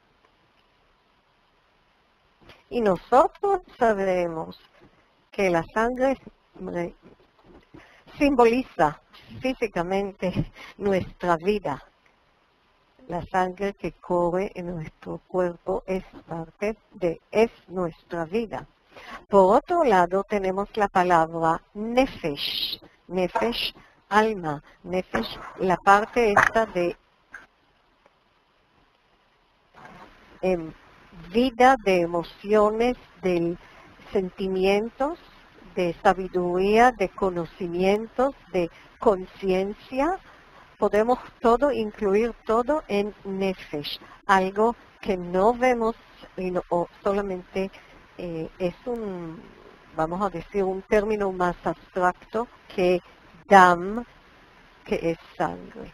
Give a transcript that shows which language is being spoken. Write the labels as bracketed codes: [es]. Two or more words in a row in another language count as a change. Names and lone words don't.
[es] Y nosotros sabemos que la sangre simboliza físicamente nuestra vida. La sangre que corre en nuestro cuerpo es nuestra vida. Por otro lado, tenemos la palabra nefesh. Nefesh, alma. Nefesh, la parte esta de vida, de emociones, de sentimientos, de sabiduría, de conocimientos, de conciencia. Podemos incluir todo en nefesh, algo que no vemos o solamente es vamos a decir, un término más abstracto que dam, que es sangre.